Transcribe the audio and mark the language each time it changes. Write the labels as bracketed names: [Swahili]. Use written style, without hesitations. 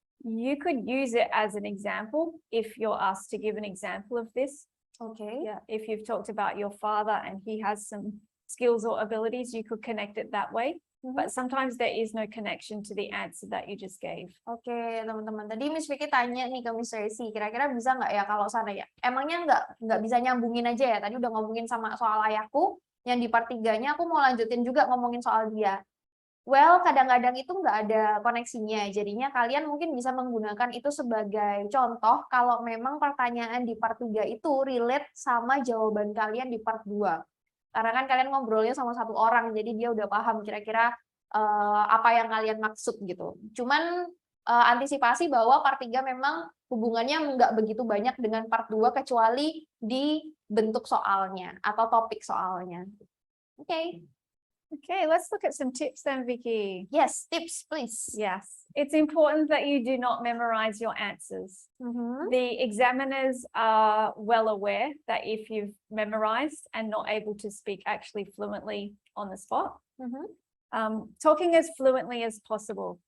[English] You could use it as an example if you're asked to give an example of this. Okay. Yeah, if you've talked about your father and he has some skills or abilities, you could connect it that way. But sometimes there is no connection to the answer that you just gave. [Indonesian] Oke, teman-teman. Tadi Miss Vicky tanya nih ke Miss Resi, kira-kira bisa nggak ya kalau sana ya? Emangnya nggak bisa nyambungin aja ya? Tadi udah ngomongin sama soal ayahku, yang di part 3-nya aku mau lanjutin juga ngomongin soal dia. Well, kadang-kadang itu nggak ada koneksinya, jadinya kalian mungkin bisa menggunakan itu sebagai contoh kalau memang pertanyaan di part 3 itu relate sama jawaban kalian di part 2. Karena kan kalian ngobrolnya sama satu orang, jadi dia udah paham kira-kira apa yang kalian maksud gitu. Cuman antisipasi bahwa part 3 memang hubungannya nggak begitu banyak dengan part 2 kecuali di bentuk soalnya atau topik soalnya. Oke. [English] Okay, let's look at some tips then, Vicky. Yes, tips please. Yes, it's important that you do not memorize your answers. The examiners are well aware that if you've memorized and not able to speak actually fluently on the spot, talking as fluently as possible.